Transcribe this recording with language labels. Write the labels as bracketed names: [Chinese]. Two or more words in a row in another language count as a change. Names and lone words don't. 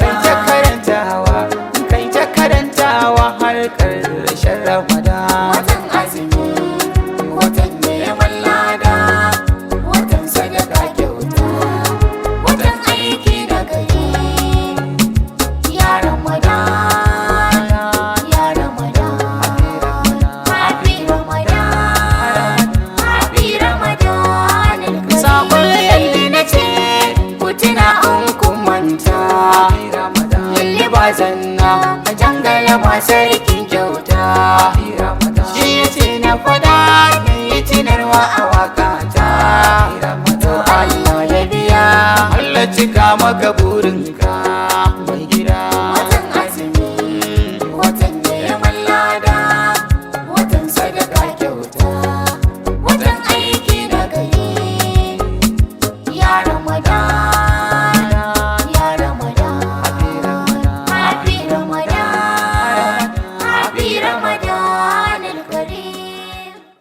[Hausa] Kai ta karantawa, kai ta karantawa har ƙarshen Ramadan. Watan azumi, watan neman lada, watan sadaka kyauta, watan aiki na gari. Ya Ramadan, ya Ramadan, [English] happy Ramadan, happy Ramadan al-Karim. [Hausa] Sakon yalli na ce, ku tuna in kun manta. Yalli ba zanna, a jangala ba sarkin kyauta. Shi ya ce na faɗa, na yi tunarwa a waƙata. To Allah ya biya, Allah cika maka burinka, mai gida. Watan azumi, watan neman lada, watan sadaka kyauta, watan aiki na gari. Ya Ramadan, ya Ramadan, [English] happy Ramadan, happy Ramadan al-Karim.